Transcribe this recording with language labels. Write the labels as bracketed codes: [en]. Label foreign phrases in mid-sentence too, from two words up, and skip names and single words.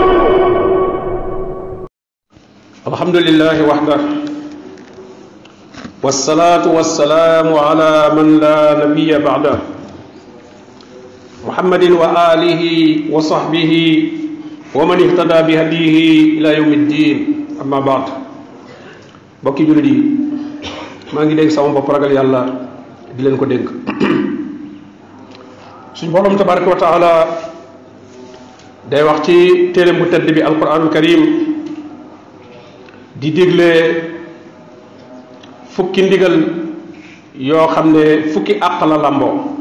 [ar] الحمد لله وحده والصلاة والسلام على من لا نبي بعده محمد وآله وصحبه ومن اهتدى بهديه إلى يوم الدين. أما بعد [wo] bokki jullit yi maa ngi dénk sama bopp ragal yàlla di leen ko dénk. suñ borom [ar] تبارك وتعالى [wo] day wax ci téere bu tedd bi [ar] القرآن الكريم [wo] di digle fukki ndigal yoo xam ne fukki àq la làmboo.